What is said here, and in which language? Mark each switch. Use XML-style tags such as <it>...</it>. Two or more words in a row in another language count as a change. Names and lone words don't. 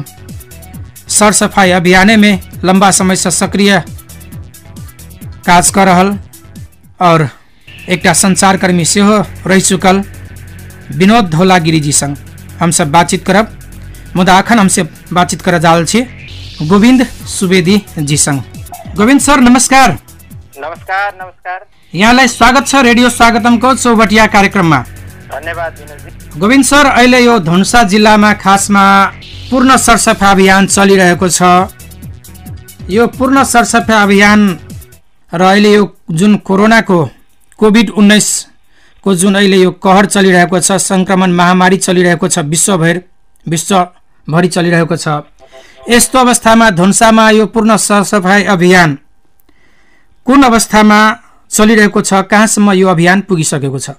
<mai>सर सफाई अभियान में लंबा समय से सक्रिय काज कर रहल और एकटा संचारकर्मी सेहो रह चुकल विनोद धौलागिरी जी संग हम सब बातचीत करब। मुदा अखन हमसे बातचीत कर जा रहल छी गोविंद सुवेदी जी संग।</mai> <ne>गोविंद सर नमस्कार। नमस्कार। नमस्कार। यहाँलाई स्वागत छ रेडियो स्वागतमको चौबटिया कार्यक्रममा। धन्यवाद विनोदजी। गोविंद सर, अहिले यो धनुषा जिल्लामा खासमा पूर्ण सरसफाई अभियान चलिरहेको छ। यो पूर्ण सरसफाई अभियान र अहिले यो जुन कोरोनाको कोभिड-19 को जुन अहिले यो कहर चलिरहेको छ, संक्रमण महामारी चलिरहेको छ, विश्वभरि चलिरहेको छ, यस्तो अवस्थामा धनुषामा यो पूर्ण सरसफाई अभियान कुन अवस्थामा चलिरहेको छ, कहाँसम्म यो अभियान पुगिसकेको छ?</ne>